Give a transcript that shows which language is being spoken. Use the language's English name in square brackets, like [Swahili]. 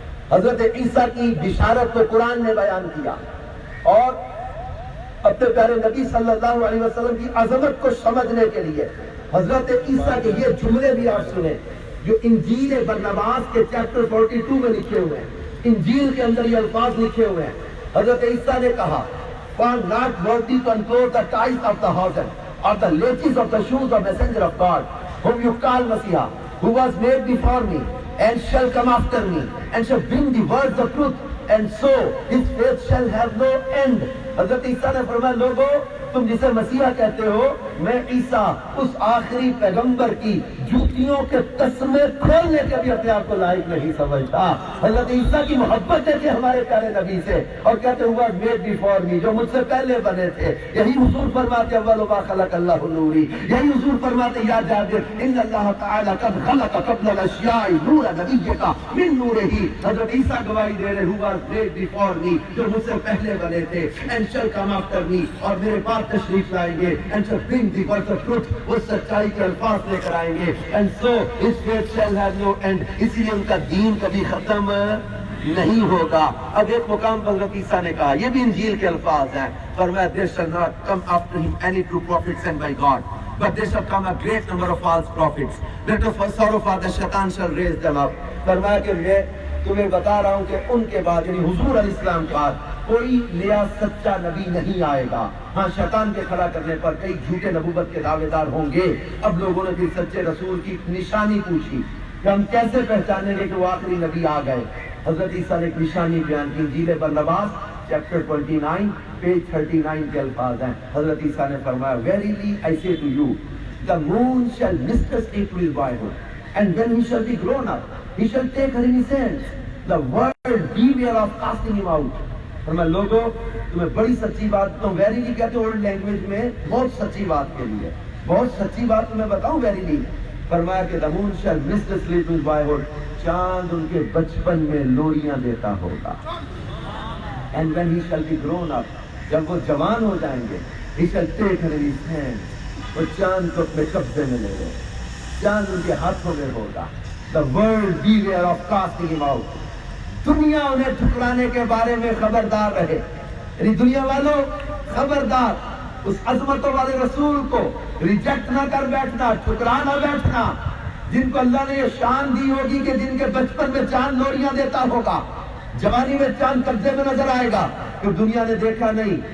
[Urdu] حضرت عیسیٰ کی بشارت کو قرآن نے بیان کیا، اور اپنے پیارے نبی صلی اللہ علیہ وسلم کی عظمت کو سمجھنے کے لیے حضرت عیسیٰ کے یہ جملے بھی آپ سنیں جو انجیل برنباس کے چیپٹر 42 میں لکھے ہوئے ہیں. انجیل کے اندر یہ الفاظ لکھے ہوئے ہیں. حضرت عیسیٰ نے کہا [English] for not worthy to unclose the ties of the hosen or the laces of the shoes of messenger of God whom you call Messiah, who was made before me and shall come after me and shall bring the words of truth, and so his faith shall have no end. [Urdu] حضرت عیسیٰ نے فرمایا لوگو تم جسے مسیحا کہتے ہو میں عیسیٰ اس آخری پیغمبر کی جوتیوں کے تسمے کھولنے کے بھی اپنے آپ کو لائق نہیں سمجھتا. حضرت عیسیٰ کی محبت ہے کہ ہمارے پیارے نبی سے اور کہتے [English] ہوا made before me [Urdu] جو مجھ سے پہلے بنے تھے. یہی حضور فرماتے [Arabic] اول ما خلق اللہ نوری. یہی حضور فرماتے یا جابر ان اللہ تعالی قد خلق قبل الاشیاء نور نبیک من نورہ. [Urdu] حضرت عیسیٰ گواہی دے رہے [English] ہوا made before me [Urdu] جو مجھ سے پہلے بنے تھے [English] and shall come after me [Urdu] اور میرے پاس تشریف لائیں گے [English] and shall bring the words of truth [Urdu] وہ سچائی کے الفاظ لے کر آئیں گے [English] and so his faith shall have no end. [Urdu] اسی لیے ان کا دین کبھی ختم نہیں ہوگا. اب ایک مقام پر حضرت عیسیٰ نے کہا یہ بھی انجیل کے الفاظ ہیں فرمایا [English] there shall not come after him any true prophet sent by God but there shall come a great number of false prophets that of sorrow for the shaitan shall raise them up. [Urdu] فرمایا کہ میں تمہیں بتا رہا ہوں کہ ان کے بعد یعنی حضور علیہ السلام کے بعد کوئی نیا سچا نبی نہیں آئے گا. ہاں شیطان کے کھڑا کرنے پر کئی جھوٹے نبوت کے دعوے دار ہوں گے. اب لوگوں نے پھر سچے رسول کی نشانی پوچھی کہ ہم کیسے پہچانیں گے کہ وہ آخری نبی آ گئے. حضرت عیسیٰ نے ایک نشانی بیان کی. انجیل برنباس چیپٹر 29 پیج 39 کے الفاظ ہیں. حضرت عیسیٰ نے فرمایا [English] verily I say to you the moon shall miscast into his boyhood and when he shall be grown up he shall take her in his hands. The world beware of casting him out. [Urdu] فرمایا لوگوں تمہیں بڑی سچی بات تو verily کہتے ہیں old language میں بہت سچی بات کے لیے بہت سچی بات تمہیں بتاؤں ویریلی. فرمایا کہ [English] the moon shall miss the sleep in his boyhood. [Urdu] چاند ان کے بچپن میں لوریاں دیتا ہوگا. [English] And when he shall be grown up [Urdu] جب وہ جوان ہو جائیں گے [English] he shall take her in his hands. [Urdu] وہ چاند کو اپنے قبضے میں لے لے چاند ان کے ہاتھوں میں ہوگا. [English] The world beware of casting him out. [Urdu] دنیا انہیں ٹھکرانے کے بارے میں خبردار رہے. یعنی دنیا والوں خبردار اس عظمتوں والے رسول کو ریجیکٹ نہ کر بیٹھنا ٹھکرا نہ بیٹھنا جن کو اللہ نے یہ شان دی ہوگی کہ جن کے بچپن میں چاند لوریاں دیتا ہوگا جوانی میں چاند قبضے میں نظر آئے گا کہ دنیا نے دیکھا نہیں.